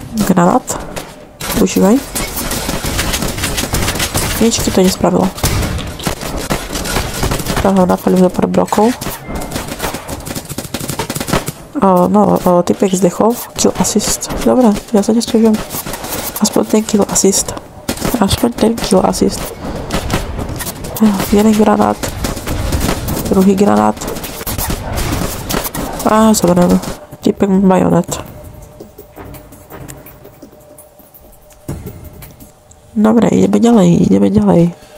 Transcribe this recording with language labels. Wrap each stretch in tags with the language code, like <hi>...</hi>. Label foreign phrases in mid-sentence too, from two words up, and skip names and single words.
<sk>Granát. Užívaj. Nič ti to nespravilo. Toho napalím do pár blokov. Typek zdechol.</sk> <en>Kill assist.</en> <sk>Dobre, ja sa nesťažujem. Aspoň ten</sk> <en>kill assist.</en> <sk>Jeden granát. Druhý granát. Zoberiem. Typek bajonet. Dobre, ideme ďalej.</sk>